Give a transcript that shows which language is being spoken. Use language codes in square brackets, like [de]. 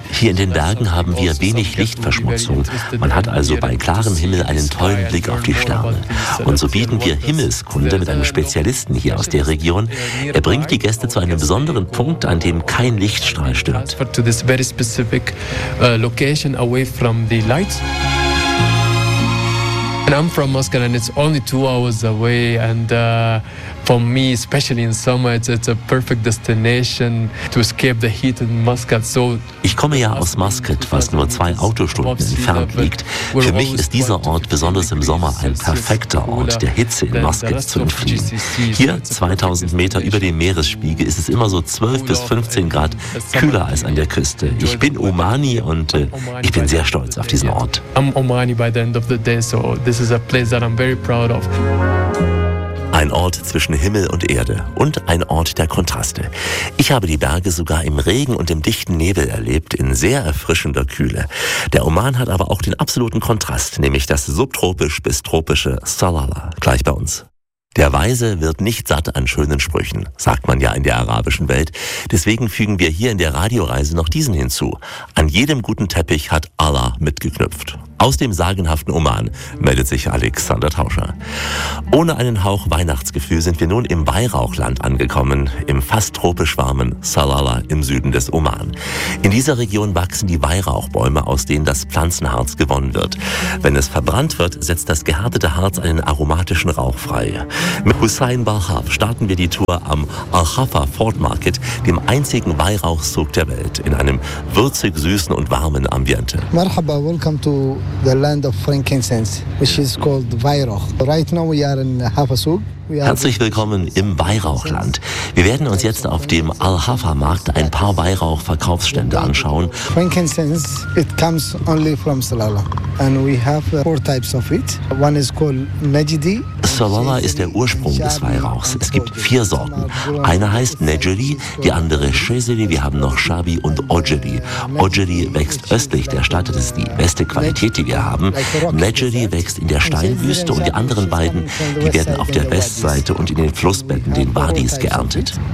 [de] Hier in den Bergen haben wir wenig Lichtverschmutzung. Man hat also bei klarem Himmel einen tollen Blick auf die Sterne. Und so bieten wir Himmelskunde mit einem Spezialisten hier aus der Region. Er bringt die Gäste zu einem besonderen Punkt, an dem kein Lichtstrahl stört. [en] To this very specific location away from the light. And I'm from Moscow and it's only 2 hours away, and for me, especially in summer, it's a perfect destination to escape the heat in Muscat. So [de] ich komme ja aus Muscat, was nur 2 Autostunden entfernt liegt. Für mich ist dieser Ort besonders im Sommer ein perfekter Ort, der Hitze in Muscat zu entfliehen. Hier, 2000 Meter über dem Meeresspiegel, ist es immer so 12 bis 15 Grad kühler als an der Küste. Ich bin Omani und ich bin sehr stolz auf diesen Ort. [en] I'm Omani by the end of the day, so this is a place that I'm very proud of. [de] Ein Ort zwischen Himmel und Erde und ein Ort der Kontraste. Ich habe die Berge sogar im Regen und im dichten Nebel erlebt, in sehr erfrischender Kühle. Der Oman hat aber auch den absoluten Kontrast, nämlich das subtropisch bis tropische Salalah, gleich bei uns. Der Weise wird nicht satt an schönen Sprüchen, sagt man ja in der arabischen Welt. Deswegen fügen wir hier in der Radioreise noch diesen hinzu. An jedem guten Teppich hat Allah mitgeknüpft. Aus dem sagenhaften Oman meldet sich Alexander Tauscher. Ohne einen Hauch Weihnachtsgefühl sind wir nun im Weihrauchland angekommen, im fast tropisch warmen Salalah im Süden des Oman. In dieser Region wachsen die Weihrauchbäume, aus denen das Pflanzenharz gewonnen wird. Wenn es verbrannt wird, setzt das gehärtete Harz einen aromatischen Rauch frei. Mit Hussein Balhaf starten wir die Tour am Al-Khafa Fort Market, dem einzigen Weihrauchzug der Welt, in einem würzig süßen und warmen Ambiente. [en] Marhaba, welcome to the land of frankincense, which is called Weihrauch. Right now we are in Hafasug. [de] Herzlich willkommen im Weihrauchland. Wir werden uns jetzt auf dem Al-Hafa-Markt ein paar Weihrauch-Verkaufsstände anschauen. [en] Frankincense, it comes only from Salalah. And we have four types of it. One is called Najdi. [de] Savala ist der Ursprung des Weihrauchs. Es gibt vier Sorten. Eine heißt Nejeri, die andere Shezeri, wir haben noch Shabi und Ojeri. Ojeri wächst östlich der Stadt, das ist die beste Qualität, die wir haben. Nejeri wächst in der Steinwüste und die anderen beiden, die werden auf der Westseite und in den Flussbetten, den Wadis, geerntet.